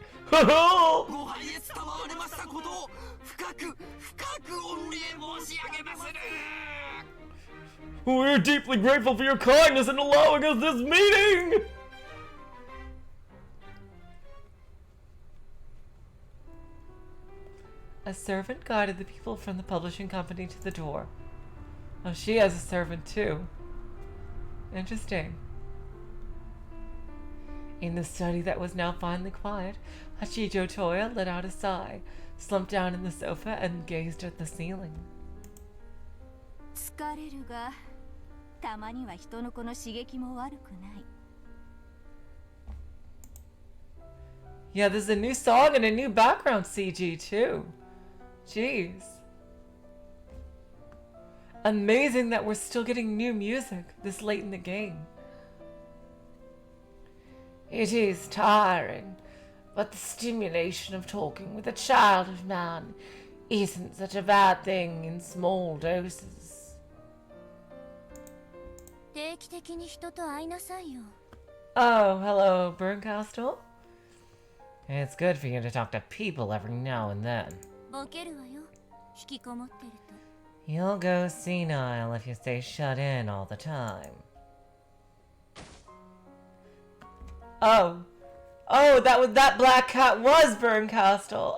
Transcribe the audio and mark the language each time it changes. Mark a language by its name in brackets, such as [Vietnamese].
[Japanese] ご拝謁賜れましたことを深く御礼申し上げまする。 [English] We're deeply grateful for your kindness in allowing us this meeting! A servant guided the people from the publishing company to the door. Oh, she has a servant too. Interesting. In the study that was now finally quiet, Hachijo Toya let out a sigh, slumped down in the sofa, and gazed at the ceiling. [Japanese] 疲れるが、たまには人の子の刺激も悪くない。 [English] Yeah, there's a new song and a new background CG too. Jeez. Amazing that we're still getting new music this late in the game. It is tiring, but the stimulation of talking with a child of man isn't such a bad thing in small doses. [Japanese] 定期的に人と会いなさいよ。 [English] Oh, hello, Bernkastel. It's good for you to talk to people every now and then. [Japanese] ボケるわよ。引きこもってると。 [English] You'll go senile if you stay shut in all the time. Oh, that black cat was Bernkastel.